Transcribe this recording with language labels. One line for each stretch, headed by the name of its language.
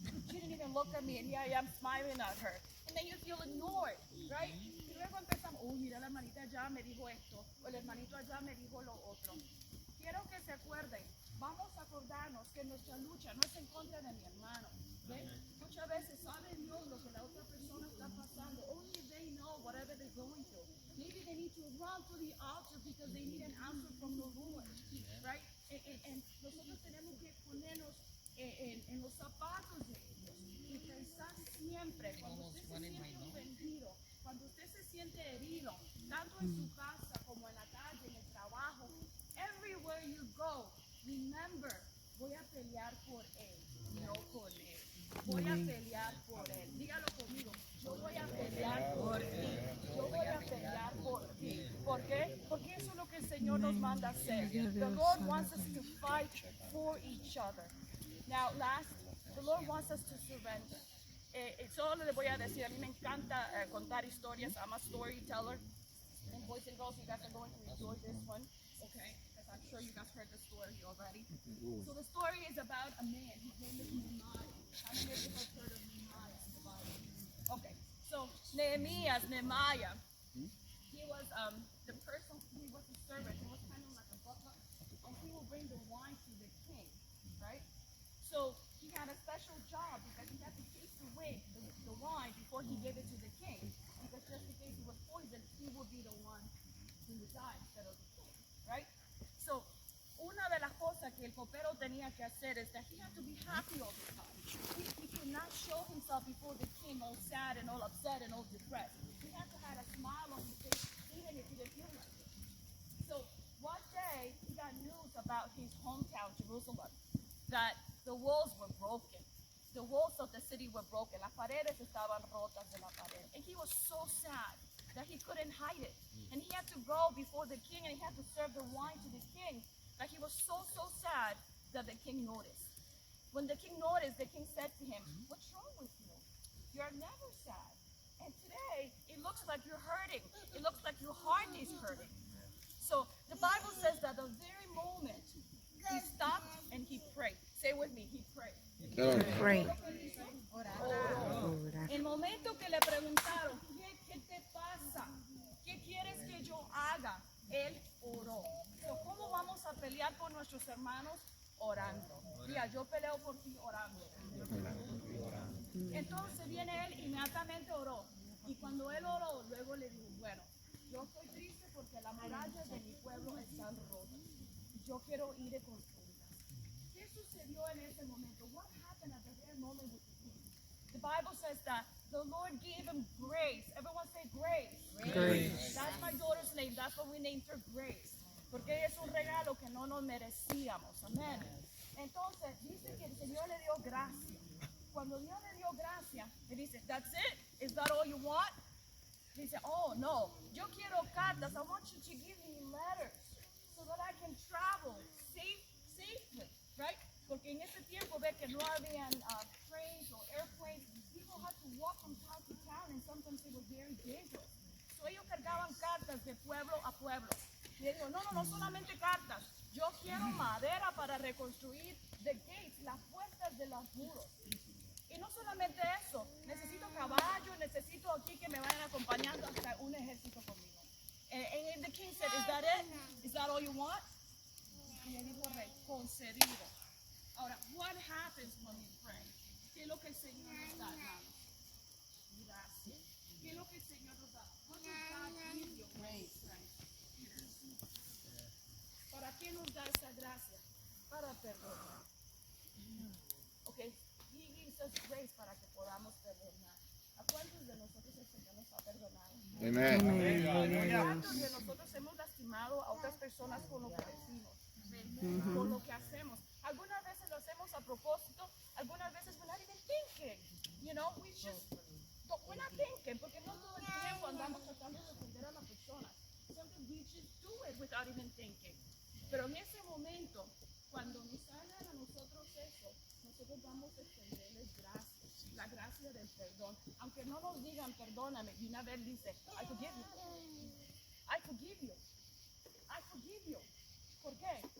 English: She didn't even look at me and here I am smiling at her. And then you feel ignored, right?
Spanish: Y luego empezamos, mira, la hermanita allá me dijo esto, o el hermanito allá me dijo lo otro. Quiero que se acuerden, vamos a acordarnos que nuestra lucha no es en contra de mi hermano. ¿Ven? Muchas veces sabe Dios lo que la otra persona está pasando.
English: Only they know whatever they're going through. Maybe they need to run to the altar because they need an answer from the Lord, right?
Spanish: And nosotros tenemos que ponernos en los zapatos de ellos y pensar siempre, cuando usted se siente ofendido, cuando usted se siente herido, tanto en su casa como en la calle, en el trabajo,
English: everywhere you go, remember,
Spanish: voy a pelear por él, no con él. Voy a pelear por él. Dígalo conmigo. Yo voy a pelear por ti. Yo voy a pelear por ti. ¿Por qué? Porque eso es lo que el Señor nos manda hacer.
English: The Lord wants us to fight for each other. Now, last, the Lord wants us to surrender.
Spanish: Solo les voy a decir, a mí me encanta contar historias.
English: I'm a storyteller. And boys and girls, you guys are going to enjoy this one. Okay? Because I'm sure you guys heard the story already. So the story is about a man. His name is Nehemiah. How many of you have heard of Nehemiah in the Bible? Okay, so Nehemiah, he was the person, he was a servant, he was kind of like a butler, and he would bring the wine to the king, right? So he had a special job because he had to taste the wine before he gave it to the king, because just in case he was poisoned, he would be the one who would die instead of the king, right? So
Spanish: una de las cosas que el copero tenía que hacer
English: is that he had to be happy all the time. He could not show himself before the king all sad and all upset and all depressed. He had to have a smile on his face even if he didn't feel like it. So one day he got news about his hometown, Jerusalem, that the walls were broken. The walls of the city were broken.
Spanish: Las paredes estaban rotas de la pared.
English: And he was so sad that he couldn't hide it. And he had to go before the king and he had to serve the wine to the king. That he was so sad that the king noticed. When the king noticed, the king said to him, what's wrong with you? You're never sad. And today, it looks like you're hurting. It looks like your heart is hurting. So the Bible says that the very moment he stopped and he prayed. Say with me, he prayed. Pray.
Spanish: El momento que le preguntaron, ¿qué te pasa? ¿Qué quieres que yo haga? Él oró. So, ¿cómo vamos a pelear por nuestros hermanos? Orando. Mira, yo peleo por ti orando. Entonces viene él, inmediatamente oró. Y cuando él oró, luego le dijo, bueno, yo estoy triste porque las murallas de mi pueblo están rotas. Yo quiero ir de construirlas. ¿Qué sucedió en ese momento?
English: What happened at the very moment with the king? The Bible says that the Lord gave him grace. Everyone say grace. Grace. That's my daughter's name. That's what we named her, Grace.
Spanish: Porque ella es un regalo que no nos merecíamos. Amén. Entonces, dice que el Señor le dio gracia. Cuando Dios le dio gracia, le dice,
English: that's it? Is that all you want?
Spanish: Dice,
English: oh, no.
Spanish: Yo quiero cartas.
English: I want you to give me letters so that I can travel safely, right?
Spanish: Porque en ese tiempo ve que no habían
English: trains or airplanes. People had to walk from town to town, and sometimes it was very dangerous. So
Spanish: So, ellos cargaban cartas de pueblo a pueblo. Y él dijo, no solamente cartas. Yo quiero madera para reconstruir
English: the gates,
Spanish: las puertas de los muros. Y no solamente eso, necesito caballos, necesito aquí que me vayan acompañando hasta un ejército conmigo.
English: And the king said, is that it? Is that all you want?
Spanish: Y le dijo el rey, concedido.
English: Ahora, what happens when we pray?
Spanish: ¿Qué es lo que el Señor nos da, hermanos? Gracias. ¿Qué es lo que el Señor nos da?
English: What does God give you when we pray?
Spanish: ¿Para qué nos da esa gracia? Para perdonar.
English: Okay, He gives us grace
Spanish: para que podamos perdonar. ¿A cuántos de nosotros el Señor nos ha perdonado?
English: Amen.
Spanish: ¿Cuántos de nosotros hemos lastimado a otras personas con lo que decimos? Con lo que hacemos. Algunas veces lo hacemos a propósito, algunas veces
English: we're not even thinking. You know, we're not thinking,
Spanish: porque no todo el tiempo andamos tratando de ofender a la persona.
English: Sometimes we just do it without even thinking.
Spanish: Pero en ese momento, cuando nos hagan a nosotros eso, nosotros vamos a extenderles gracias, la gracia del perdón. Aunque no nos digan perdóname, y una vez dice,
English: I forgive you. I forgive you.
Spanish: I forgive you. ¿Por qué?